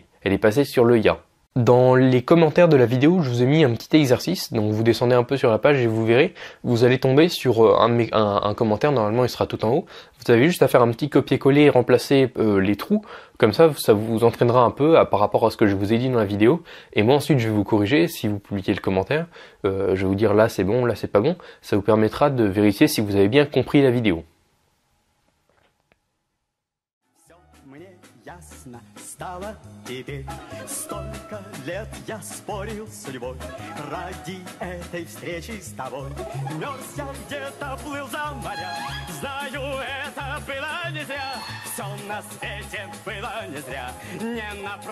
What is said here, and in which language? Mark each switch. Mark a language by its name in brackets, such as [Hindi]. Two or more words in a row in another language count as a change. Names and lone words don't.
[French] Elle est passée sur le ya. Dans les commentaires de la vidéo, je vous ai mis un petit exercice, donc vous descendez un peu sur la page et vous verrez, vous allez tomber sur un commentaire, normalement il sera tout en haut. Vous avez juste à faire un petit copier-coller et remplacer les trous, comme ça vous entraînera un peu par rapport à ce que je vous ai dit dans la vidéo. Et moi ensuite je vais vous corriger si vous publiez le commentaire, je vais vous dire là c'est bon, là c'est pas bon, ça vous permettra de vérifier si vous avez bien compris la vidéo. [Russian] Стало теперь. Столько лет я спорил с судьбой ради этой встречи с тобой. Мерз я где-то, плыл за моря. Знаю, это было не зря. Все на свете было не зря.